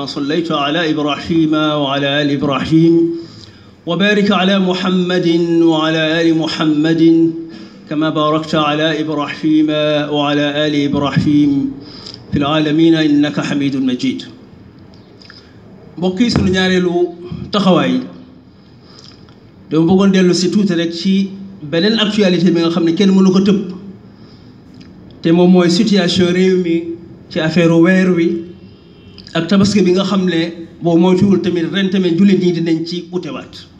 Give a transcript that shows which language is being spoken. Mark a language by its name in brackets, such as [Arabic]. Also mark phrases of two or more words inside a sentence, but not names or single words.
[Arabic] صليت على إبراهيم وعلى آل إبراهيم وبارك على محمد وعلى آل محمد كما باركت على إبراهيم وعلى آل إبراهيم في العالمين إنك حميد مجيد. [Wolof] mbokk yi sunu ñaareelu taxawaay dama bëggoon dellu si tuuti rek ci beneen actualité bi nga xam ne kenn mënu ko tëb te moom mooy situation réew mi ci affaire weer wi ak tabaski bi nga xam ne boo moytuwul tamit ren tamit jullit ñi dinañ ci utewaat.